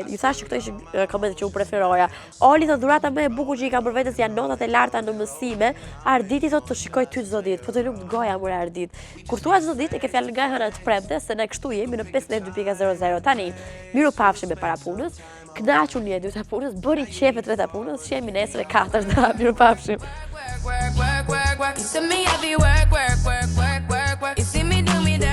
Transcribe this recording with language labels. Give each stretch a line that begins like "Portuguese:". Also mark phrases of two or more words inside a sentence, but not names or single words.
Albanian: Ju thash që këto ishin komentet që u preferoja. Oli thot dhurata më e bukur që i kam bërë vetes janë notat e larta në mësime. Arditi thot të shikoj ty çdo ditë, po të lumt goja më Ardit. Kur thua çdo ditë e ke fjalën nga hëna të premte se ne kështu jemi në 52.00. Tani, miru pafshim me para punës. Kënaquni e dyta punës, bëri qef e treta punës, shihemi nesër e katërt, miru pafshim.
English: You see me, I be work. You see me do me